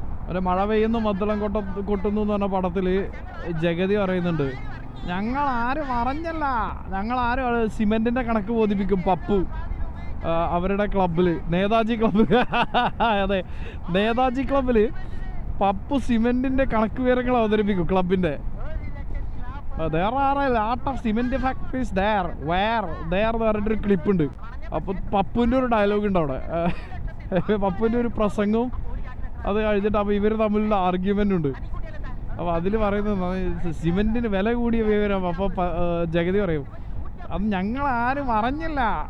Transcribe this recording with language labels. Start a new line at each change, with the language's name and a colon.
Malayalam: ഒരു മഴ പെയ്യുന്ന മദ്ദളം കൊട്ടുന്നു എന്ന് പറഞ്ഞ പടത്തിൽ ജഗതി പറയുന്നുണ്ട്, ഞങ്ങൾ ആരും അറിഞ്ഞല്ല, ഞങ്ങൾ ആരും സിമെന്റിന്റെ കണക്ക് ബോധിപ്പിക്കും പപ്പു അവരുടെ ക്ലബിൽ, നേതാജി ക്ലബ്. അതെ, നേതാജി ക്ലബിൽ പപ്പു സിമെന്റിന്റെ കണക്ക് വിവരങ്ങൾ അവതരിപ്പിക്കും ക്ലബിന്റെ.
English: There are a lot of cement factories there. Where?
Malayalam: There എന്ന് പറഞ്ഞിട്ടൊരു ക്ലിപ്പുണ്ട്. അപ്പോൾ പപ്പുവിൻ്റെ ഒരു ഡയലോഗ് ഉണ്ട് അവിടെ. പപ്പുവിൻ്റെ ഒരു പ്രസംഗവും അത് കഴിഞ്ഞിട്ട് അപ്പോൾ ഇവർ തമ്മിലുള്ള ആർഗ്യുമെൻ്റ് ഉണ്ട്. അപ്പോൾ അതിൽ പറയുന്നത് സിമെൻറ്റിന് വില കൂടിയ വിവരം. അപ്പോൾ ജഗതി പറയും, അത് ഞങ്ങൾ ആരും അറിഞ്ഞില്ല.